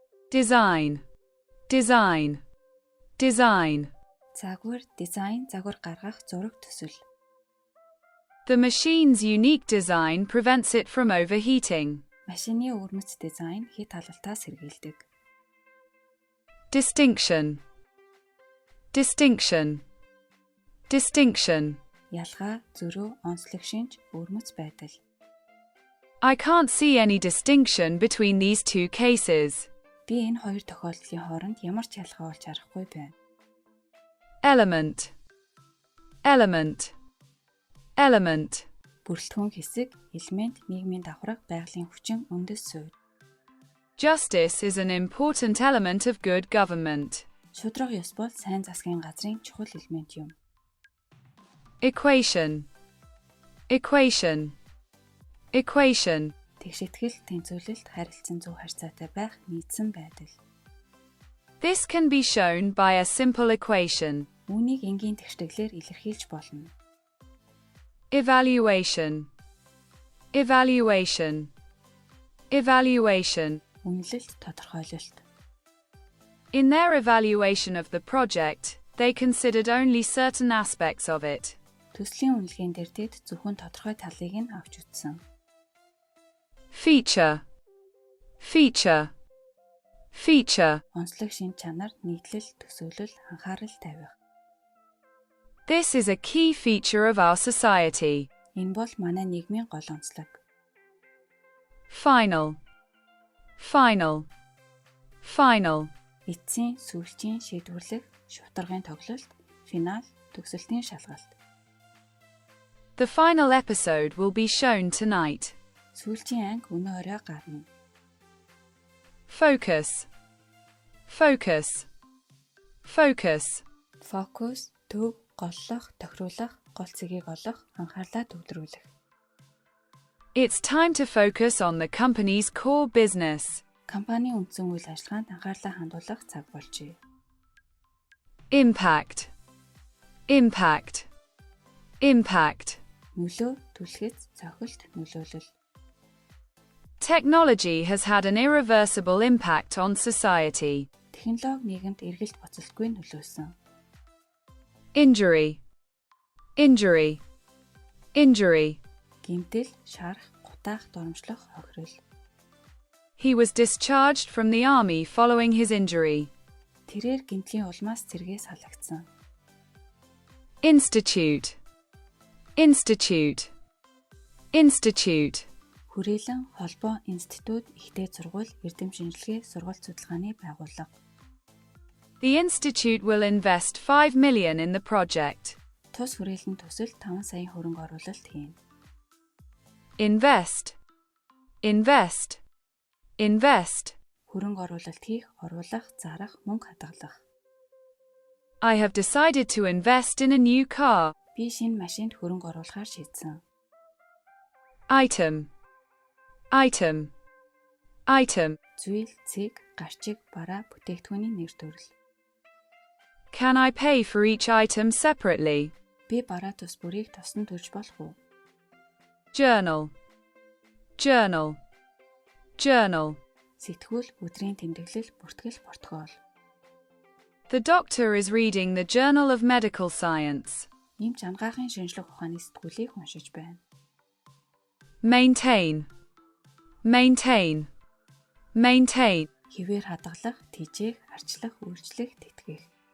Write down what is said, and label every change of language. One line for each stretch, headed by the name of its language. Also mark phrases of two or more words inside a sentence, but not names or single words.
English: design, design, design.
Mongolian: Загвар, дизайн, загвар гаргах, зураг төсөл.
English: The machine's unique design prevents it from overheating.
Mongolian: Машины өвөрмөц дизайн хит халуалтаас сэргийлдэг.
English: Distinction, distinction, distinction.
Mongolian: Ялгаа, зөрүү, онцлог шинж, өвөрмөц байдал.
English: I can't see any distinction between these two cases.
Mongolian: Би энэ хоёр тохиолдлын хооронд ямар ч ялгаа олж харахгүй байна.
English: Element, element, element.
Mongolian: Бүрэлдэхүүн хэсэг, элемент, нийгмийн давхраг, байгалийн хүчин, үндэс суурь.
English: Justice is an important element of good government.
Mongolian: Шударга ёс бол сайн засгийн газрын чухал элемент юм.
English: Equation, equation, equation.
Mongolian: Тэгшитгэл, тэнцвэрлэлт, харилцан зөв харьцаатай байх, нийцсэн байдал.
English: This can be shown by a simple equation.
Mongolian: Үүнийг энгийн тэгштэглээр илэрхийлж болно.
English: Evaluation, evaluation, evaluation.
Mongolian: Үнэлэлт, тодорхойлолт.
English: In their evaluation of the project, they considered only certain aspects of it.
Mongolian: Төслийн үнэлгээнд дээр тэд зөвхөн тодорхой талыг нь авч үзсэн.
English: Feature, feature, feature.
Mongolian: Онцлог шинж чанар, нийтлэл, төсөөлөл, анхаарал тавих.
English: This is a key feature of our society.
Mongolian: Энэ бол манай нийгмийн гол онцлог.
English: Final, final, final.
Mongolian: Эцсийн, сүүлчийн шийдвэрлэх, шударгын тоглолт, финал, төгсөлтийн шалгалт.
English: The final episode will be shown tonight.
Mongolian: Сүүлчийн анги өнөө орой гарна.
English: Focus, focus, focus.
Mongolian: Фокус, төв, голлох, тохируулах, гол цэгийг олох, анхаарлаа төвлөрүүлэх.
English: It's time to focus on the company's core business.
Mongolian: Компани үндсэн үйл ажиллагаанд анхаарлаа хандуулах цаг болжээ.
English: Impact, impact, impact.
Mongolian: Нөлөө, түлхэц, цохилт, нөлөөлөл.
English: Technology has had an irreversible impact on society.
Mongolian: Технологи нийгэмд эргэлт буцалтгүй нөлөөсөн.
English: Injury, injury, injury.
Mongolian: Гэмтэл, шарах, гутаах, доромжлох, хохирол.
English: He was discharged from the army following his injury.
Mongolian: Тэрээр гэмтлийн улмаас цэргээс халагдсан.
English: Institute, institute, institute.
Mongolian: Хүрээлэн, холбоо, институт, ихтэй сургууль, эрдэм шинжилгээ, сургалт судалгааны байгууллага.
English: The institute will invest 5 million in the project.
Mongolian: Тус хүрээлэн төсөл 5 саяын хөрөнгө оруулалт хийнэ.
English: Invest, invest, invest.
Mongolian: Хөрөнгө оруулалт хийх, оруулах, зарах, мөнгө хадгалах.
English: I have decided to invest in a new car.
Mongolian: Би шинэ машинд хөрөнгө оруулахаар шийдсэн.
English: Item, item, item.
Mongolian: Зүйл, цэг, гарчиг, бараа, бүтээгдэхүүний нэр төрөл.
English: Can I pay for each item separately?
Mongolian: Би бараа тус бүрийг тусдан төлж болох уу?
English: Journal, journal, journal.
Mongolian: Сэтгүүл, өдрийн тэмдэглэл, бүртгэл, протокол.
English: The doctor is reading the Journal of Medical Science.
Mongolian: Эмч ангаахын шинжлэх ухааны сэтгүүлийг уншиж байна.
English: Maintain, maintain, maintain.
Mongolian: Хэвээр хадгалах, тэжээх, арчлах, үйлчлэх, тэтгэх.